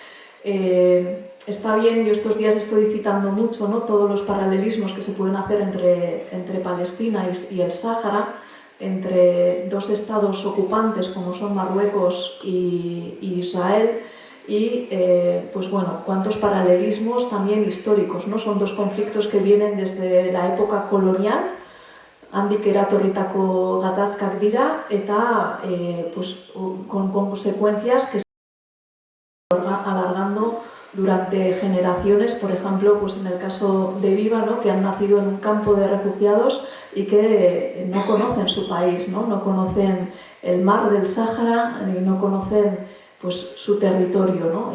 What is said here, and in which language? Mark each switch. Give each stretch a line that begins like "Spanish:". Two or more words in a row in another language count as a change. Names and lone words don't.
Spanish: Está bien, yo estos días estoy citando mucho, ¿no?, todos los paralelismos que se pueden hacer entre Palestina y el Sáhara, entre dos estados ocupantes como son Marruecos y Israel. Y pues bueno, cuántos paralelismos también históricos, ¿no? Son dos conflictos que vienen desde la época colonial,
Basque: handik eratorritako gatazkak dira, eta
Spanish: pues, con consecuencias que se están alargando durante generaciones. Por ejemplo, pues en el caso de Viva, ¿no?, que han nacido en un campo de refugiados y que no conocen su país, no conocen el mar del Sáhara, no conocen pues su territorio, ¿no?